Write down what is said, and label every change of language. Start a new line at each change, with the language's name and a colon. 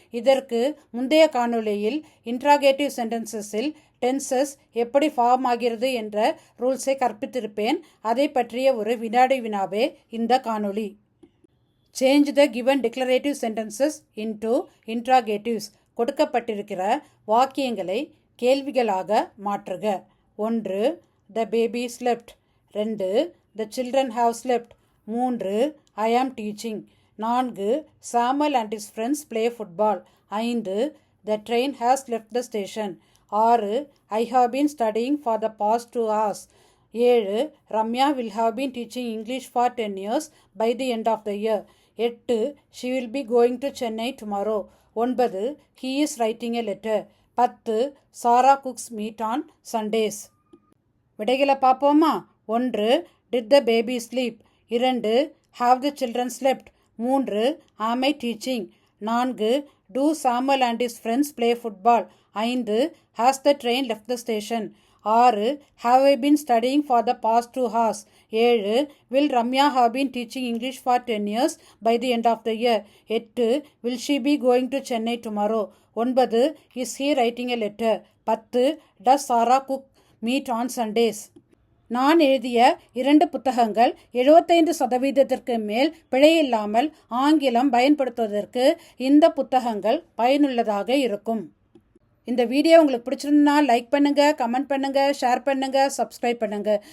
Tamil: இதற்கு முந்தைய காணொளியில் இன்ட்ராகேட்டிவ் சென்டென்சஸில் டென்சஸ் எப்படி ஃபார்ம் ஆகிறது என்ற ரூல்ஸை கற்பித்திருப்பேன். அதை பற்றிய ஒரு வினாடி வினாவே இந்த காணொளி.
English: Change the given declarative sentences into interrogatives.
Tamil: கொடுக்கப்பட்டிருக்கிற வாக்கியங்களை கேள்விகளாக மாற்றுக.
English: 1. The baby slept. 2. The children have slept. 3. I am teaching. 4. Samuel and his friends play football. 5. The train has left the station. 6. I have been studying for the past 2 hours. 7. Ramya will have been teaching English for 10 years by the end of the year. 8. She will be going to Chennai tomorrow. 9. He is writing a letter. 10. Sarah cooks meat on Sundays.
Tamil: விடைகளை பார்ப்போமா?
English: 1. Did the baby sleep? 2. Have the children slept? 3. Am I teaching? 4. Do Samuel and his friends play football? 5. Has the train left the station? 6. Have I been studying for the past 2 hours? 7. Will Ramya have been teaching English for 10 years by the end of the year? 8. Will she be going to Chennai tomorrow? 9. Is he writing a letter? 10. Does Sarah cook meat on Sundays?
Tamil: நான் எழுதிய 2 புத்தகங்கள் 75% மேல் பிழையில்லாமல் ஆங்கிலம் பயன்படுத்துவதற்கு இந்த புத்தகங்கள் பயனுள்ளதாக இருக்கும். இந்த வீடியோ உங்களுக்கு பிடிச்சிருந்தா லைக் பண்ணுங்க, கமெண்ட் பண்ணுங்க, ஷேர் பண்ணுங்க, சப்ஸ்கிரைப் பண்ணுங்க.